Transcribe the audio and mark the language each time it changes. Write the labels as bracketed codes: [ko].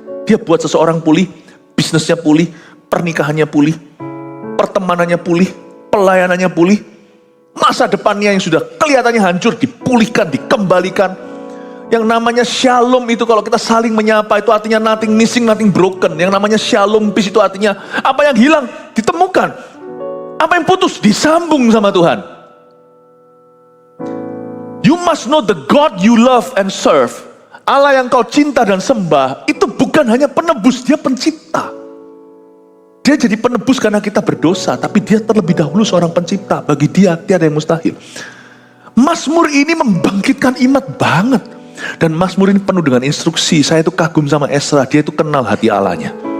[id] Dia buat seseorang pulih, bisnisnya pulih, pernikahannya pulih, pertemanannya pulih, pelayanannya pulih, masa depannya yang sudah kelihatannya hancur dipulihkan, dikembalikan. Yang namanya shalom itu kalau kita saling menyapa itu artinya [en] nothing missing, nothing broken. [id] Yang namanya shalom peace itu artinya apa yang hilang ditemukan. Apa yang putus disambung sama Tuhan. [en] You must know the God you love and serve. [id] Allah yang kau cinta dan sembah itu bukan hanya penebus, dia pencipta. Dia jadi penebus karena kita berdosa, tapi dia terlebih dahulu seorang pencipta. Bagi dia tiada yang mustahil. Mazmur ini membangkitkan iman banget. Dan Mazmur ini penuh dengan instruksi. Saya itu kagum sama Esra, dia itu kenal hati Allahnya.